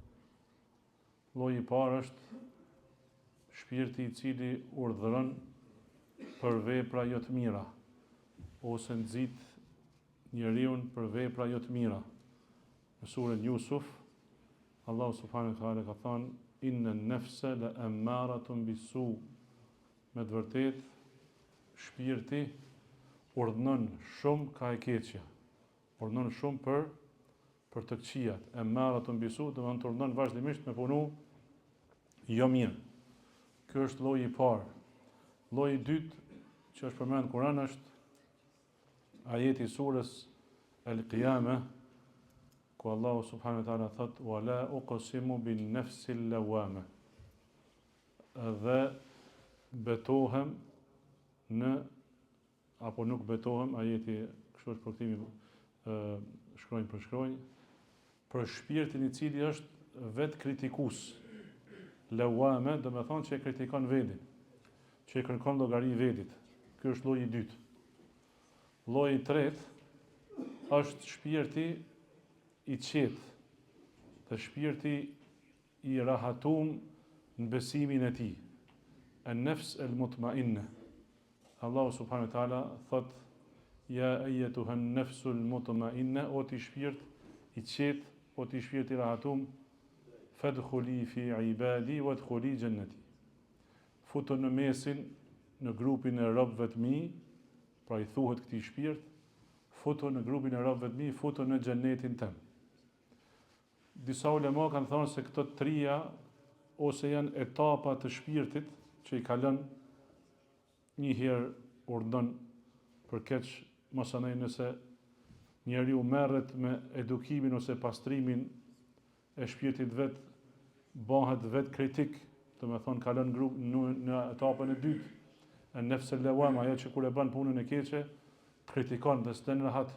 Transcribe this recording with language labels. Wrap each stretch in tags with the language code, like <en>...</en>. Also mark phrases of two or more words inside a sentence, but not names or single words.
<sq>Lloji I parë është shpirti I cili urdhëron për vepra jo të mira ose nxit njeriu për vepra jo të mira. Në surën Yusuf,</sq> <ar>الله سبحانه وتعالى</ar> <sq>ka thënë</sq> <ar>إن النفس لأمارة بالسوء.</ar> <sq>Me të vërtet shpirti urdhënon shumë ka e keqja. Urdhënon shumë për të këqijat.</sq> <ar>أمارة بالسوء,</ar> <sq>do të urdhënon vazhdimisht me punu jo mirë. Ky është lloji I parë. Lloji I dytë që është përmendur në Kur'an është ajeti I surës Al-Qiyamah, ku</sq> <ar>الله سبحانه وتعالى</ar> <sq>thot</sq> <ar>ولا أقسم بالنفس اللوامة.</ar> <sq>Dhe betohem në apo nuk betohem, ajeti kështu është përkthimi shkronjë për shkronjë, për shpirtin I cili është vetë kritikues. Lawame do të thonë që e kritikon vendin, që e kërkon llogari vendit. Ky është lloji I dytë. Lloji I tretë është shpirti I qetë, dhe shpirti I rahatum në besimin e tij.</sq> <ar>النفس المطمئنة. الله سبحانه وتعالى thot يا أيتها النفس المطمئنة,</ar> <sq>o ti shpirt I qetë, o ti shpirt I rahatum,</sq> <ar>فادخلي في عبادي وادخلي جنتي.</ar> <sq>Futu në mesin, në grupin e robëve të mi, pra I thuhet këtij shpirt, futu në grupin e robëve të mi, futu në xhenetin tim. Disa ulema kanë thënë se këto trija ose janë etapa të shpirtit që I kalon një herë urdhon për keq, masanej nëse njeriu merret me edukimin ose pastrimin e shpirtit vet, bëhet vet kritik, do të thonë kalon grup në etapën e dytë, e</sq> <ar>نفس لوامة,</ar> <sq>ajo që kur e bën punën e keqe, kritikon dhe s'ten rahat.</sq>